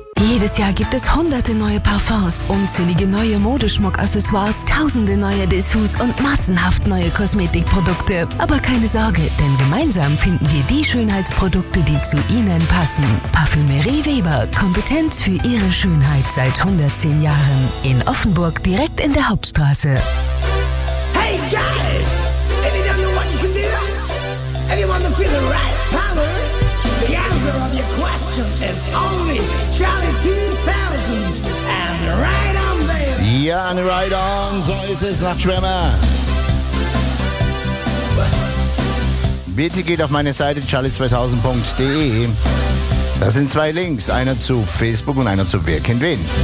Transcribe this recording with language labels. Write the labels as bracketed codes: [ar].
[de] Jedes Jahr gibt es hunderte neue Parfums, unzählige neue Modeschmuck-Accessoires, tausende neue Dessous und massenhaft neue Kosmetikprodukte. Aber keine Sorge, denn gemeinsam finden wir die Schönheitsprodukte, die zu Ihnen passen. Parfümerie Weber, Kompetenz für Ihre Schönheit seit 110 Jahren. In Offenburg, direkt in der Hauptstraße. [en] Hey guys, if you don't know what you can do, if you want to feel the right power, the answer of your question is only Charlie 2000 and right on baby. Yeah, and right on, [de] so ist es nach Schwemmer. Bitte geht auf meine Seite charlie2000.de. Da sind zwei Links, einer zu Facebook und einer zu Wer kennt wen.